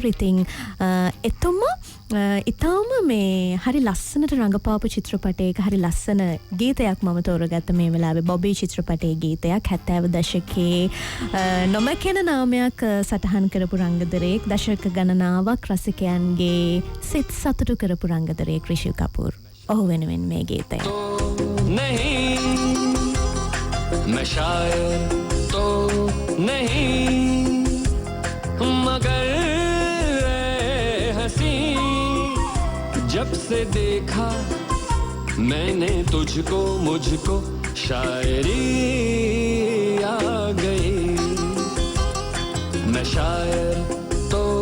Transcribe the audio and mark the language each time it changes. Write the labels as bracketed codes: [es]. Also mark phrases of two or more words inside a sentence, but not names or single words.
[si] ඉතින් එතුමා ඉතාම මේ හරි ලස්සනට රඟපාපු චිත්‍රපටයක හරි ලස්සන ගීතයක් මම තෝරගත්ත මේ වෙලාවේ බොබී චිත්‍රපටයේ ගීතයක් 70 දශකයේ නොමැකෙන නාමයක් සටහන් කරපු රංගදරයෙක් දශක ගණනාවක් රසිකයන්ගේ සිත් සතුටු කරපු රංගදරයෙක් රිෂි කපූර්. ඔහු වෙනුවෙන් මේ ගීතය. [hi] नहीं मैं शायर तो नहीं मगर जब से देखा मैंने तुझको मुझको शायरी आ गई मैं शायर तो